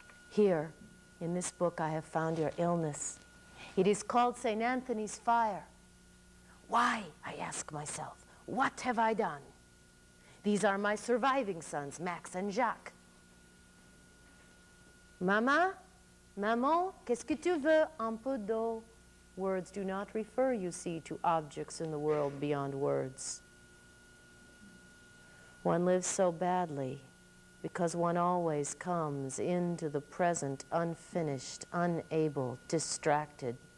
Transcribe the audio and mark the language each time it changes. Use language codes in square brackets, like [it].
[en] Here, in this book, I have found your illness. It is called St. Anthony's Fire. Why, I ask myself, what have I done? These are my surviving sons, Max and Jacques. [fr] Mama, maman, qu'est-ce que tu veux? Un peu d'eau. [en] Words do not refer, you see, to objects in the world beyond words. One lives so badly because one always comes into the present unfinished, unable, distracted.